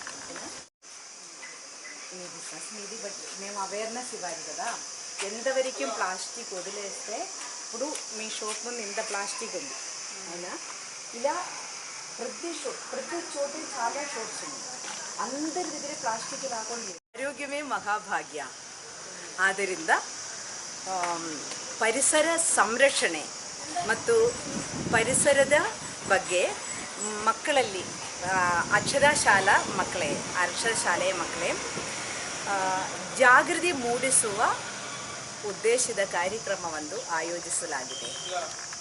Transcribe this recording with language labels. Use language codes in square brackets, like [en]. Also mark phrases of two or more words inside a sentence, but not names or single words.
[te] ఇది బట్ మేము అవేర్నెస్ ఇవ్వాలి కదా. ఎంతవరకు ప్లాస్టిక్ వదిలేస్తే ఇప్పుడు మీ షాప్ ముందు ఇంత ప్లాస్టిక్ ఉంది, అవునా? ఇలా ప్రతి చోటు చాలా షాప్స్ ఉన్నాయి. అందరి దగ్గర [kn] ಪ್ಲಾಸ್ಟಿಕ್ ಹಾಕೊಂಡು ಆರೋಗ್ಯವೇ ಮಹಾಭಾಗ್ಯ. ಆದ್ದರಿಂದ ಪರಿಸರ ಸಂರಕ್ಷಣೆ ಮತ್ತು ಪರಿಸರದ ಬಗ್ಗೆ ಮಕ್ಕಳಲ್ಲಿ ಅಕ್ಷರಶಾಲೆಯ ಮಕ್ಕಳೇ ಜಾಗೃತಿ ಮೂಡಿಸುವ ಉದ್ದೇಶದ ಕಾರ್ಯಕ್ರಮವನ್ನು ಆಯೋಜಿಸಲಾಗಿದೆ.